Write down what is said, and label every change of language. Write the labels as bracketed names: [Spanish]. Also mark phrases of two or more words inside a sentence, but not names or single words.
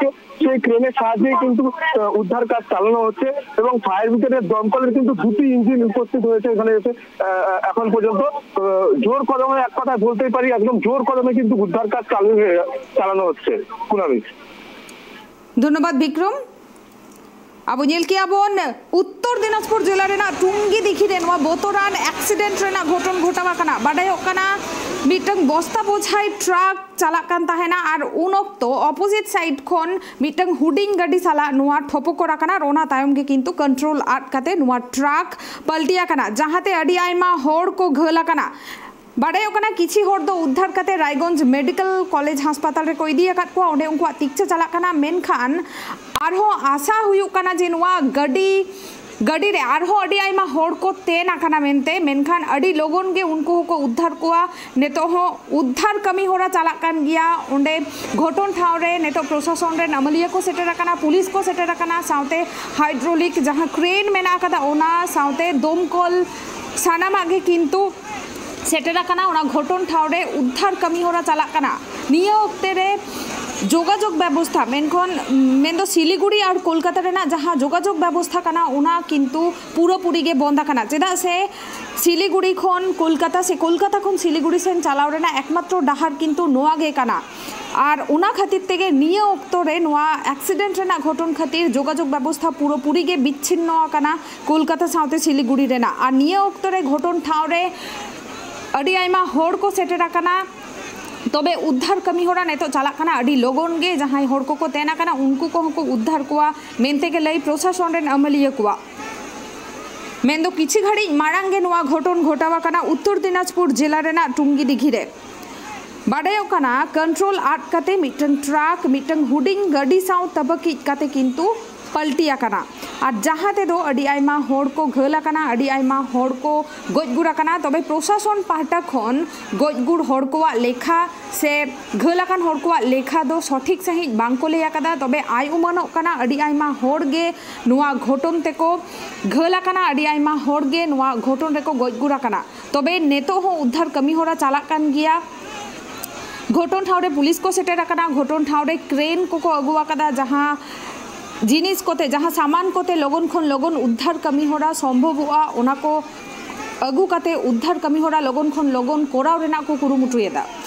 [Bangla] সেই ক্রেনের সাহায্যে কিন্তু উদ্ধার কাজ চালানো হচ্ছে এবং ফায়ার ব্রিগেডের দমকলের কিন্তু 2টি ইঞ্জিন উপস্থিত হয়েছে এখানে এসে। এখন পর্যন্ত জোর কদমে, এক কথায় বলতেই পারি একদম জোর কদমে কিন্তু উদ্ধার কাজ চালানো হচ্ছে। কুনামি, [Santali] ধন্যবাদ বিক্রম। Abu nyel ki abon Uttor Dinajpur jela rena Tungidighhi re noa botoran accident rena ghoton ghotawa kana badai okana mitang bosta bojhai truck chalak kan tahena ar un okto opposite side khon mitang huding gadi sala noa thopoko rakana rona tayom ge kintu control atkate noa truck paltia kana jahate adi aima hor ko ghala kana बाड़े किसी हर दो उद्धार करते रायगंज मेडिकल कॉलेज हास्पाताल रे कोई दिया काट को ओंडे उनको तीक्ष चलाकना मेनखान आरहो आशा हुयुकना जे नोआ गडी रे आरहो अडी आइमा हर को तेन आकना मेनते मेनखान अडी लोगन गे उनको को उद्धार कोआ नेतो हो उद्धार कमी होरा चलाकन गया ओंडे घटन ठाव रे नेतो प्रशासन रे नमलिया को सेटर आकना पुलिस को सेटर आकना साउते हाइड्रोलिक जहां क्रेन मेना कदा ओना साउते दमकल सानाम आगे किंतु सेटेराकाना ओना घटन ठावरे उद्धार कमी होरा चालाकाना निया ओक्ते रे जोगाजोग व्यवस्था मेन सिलीगुड़ी और कोलकाता रेना जहाँ जोगाजोग व्यवस्था काना ओना किन्तु पूरोपुरी गे बंद काना चेदा से सिलीगुड़ी खन कोलकाता खन सिलीगुड़ी सेन चालाव रेना एकमात्र डाहार किन्तु नोआ गे काना और ओना खातिर तेगे निया ओक्तो रे नोआ एक्सीडेंट रेना घटन खातिर जोगाजोग व्यवस्था पूरोपुरी गे बिच्छिन्न काना कोलकाता साउते सिलीगुड़ी रेना और निया ओक्तो रे घटन ठाव रे अड़ी आइमा हर को सेटेर आकाना तबे उद्धार कमी होरा नेतो चालाक काना अडी लोगन गे जहां होड़ को तेना काना उनको को उद्धार कोआ मेनते के लई प्रशासन रेन अमलिया कोआ मेंदो किछि घड़ी मारांगे नोआ घटन घटावा काना उत्तर दिनाजपुर जिला रेना टुंगी दिघी रे बाडायो काना कंट्रोल आट काते मिटन ट्राक मिटन हुडिंग गाड़ी साउ तबकी काते किंतु पलटिया काना और जहाते दो अडी आयमा होड़ को घला काना अडी आयमा होड़ को गजगुड़ा काना तबे प्रशासन पाहटा खन गजगुड़ होड़ को लेखा से घला कान होड़ को लेखा दो सठिक सही बांको लेया कादा तबे आय उमानो काना अडी आयमा होड़ गे नुआ घटन तेको घला काना अडी आयमा होड़ गे नुआ घटन रेको गजगुड़ा काना तबे नेतो हो उद्धार कमी होरा चालाक कान गिया घटन ठावरे पुलिस को सेटेर काना घटन ठावरे क्रेन को अगुआ कादा जहां जिनिस कोते जहां सामान कोते लगन खन लगन उद्धार कमी होरा सम्भव हुआ ओना को अगु काते उद्धार कमी होरा लगन खन लगन कोराव रेना को कुरुमुटुएदा